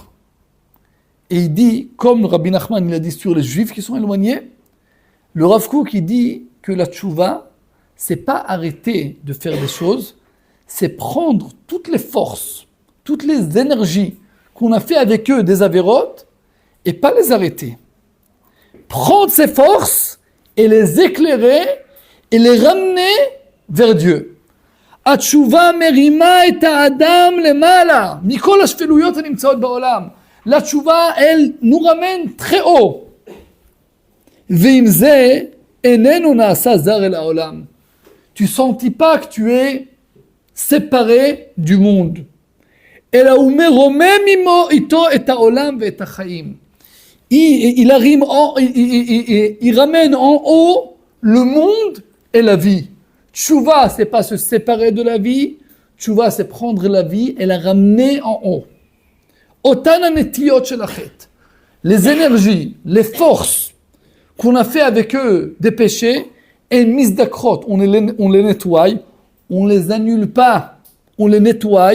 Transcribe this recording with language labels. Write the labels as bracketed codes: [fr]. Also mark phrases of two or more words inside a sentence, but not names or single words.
[fr] Et il dit, comme Rabbi Nachman, il a dit sur les Juifs qui sont éloignés, le Rav Kook, il dit que la Tchouva, c'est pas arrêter de faire des choses, c'est prendre toutes les forces, toutes les énergies qu'on a fait avec eux des avérotes, et pas les arrêter. Prendre ces forces et les éclairer et les ramener vers Dieu. [he] התשובה מרימה את האדם למעלה, מכל השפלויות הנמצאות בעולם. [fr] La tchouva, elle nous ramène très haut. [he] ועם זה, איננו נעשה זר אל העולם. [fr] Tu sentis pas que tu es séparé du monde. [he] אלא הוא מרומם עמו איתו את העולם ואת החיים. [fr] Il ramène en haut le monde et la vie. Tchouva, c'est pas se séparer de la vie. Tchouva, c'est prendre la vie et la ramener en haut. [he] אותן הנטיות של החטא. [fr] Les énergies, les forces qu'on a fait avec eux des péchés, et misdakrot, on les nettoie, on les annule pas, on les nettoie.